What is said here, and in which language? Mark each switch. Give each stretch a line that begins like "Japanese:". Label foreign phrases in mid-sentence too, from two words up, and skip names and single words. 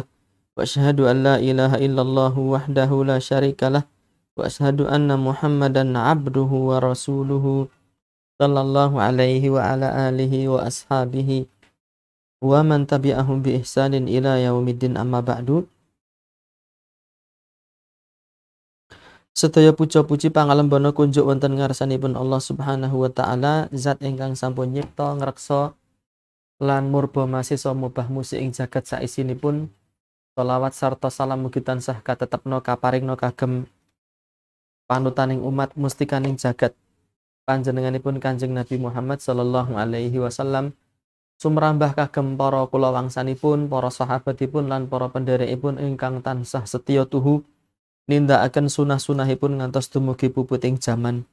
Arabic: وأشهد أن لا إله إلا الله وحده لا شريك له وأشهد أن محمدا عبده ورسوله صلى الله عليه وعلى آله وأصحابه ومن تبعهم بإحسان إلى يوم الدين أما بعد.
Javanese: Sedaya puja-puji pangalembana kunjuk wonten ngarsanipun
Arabic: الله سبحانه وتعالى,
Javanese: zat ingkang sampun nyipta, ngreksa lan murba masisa mubah musik ing jagat saisinipun. Shalawat sarta salam mugi tansah katetepna kaparingna kagem panutaning umat mustikaning jagat panjenenganipun Kanjeng Nabi Muhammad
Arabic: صلى الله عليه وسلم,
Javanese: sumrambah kagem para kulawangsanipun, para sahabatipun lan para pendherekipun ingkang tansah setya tuhu nindakaken sunah-sunahipun ngantos dumugi puputing jaman.